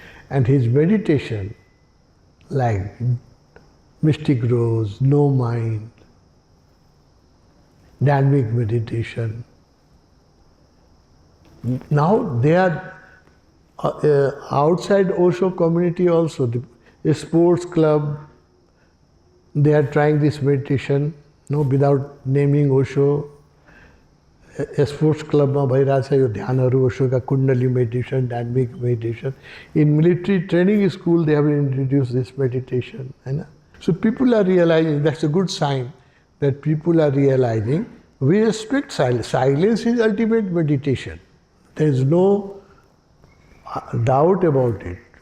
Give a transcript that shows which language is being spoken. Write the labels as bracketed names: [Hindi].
[English] And his meditation, like mystic rose, no mind, dynamic meditation. Now they are outside Osho community also, the sports club, they are trying this meditation, without naming Osho. [Nepali] A sports club में भइरहेछ यो ध्यानहरू ओशो का कुंडली meditation, dynamic meditation. [English] In military training school they have introduced this meditation. So people are realizing, that's a good sign that people are realizing we respect silence. Silence is ultimate meditation. There is no doubt about it.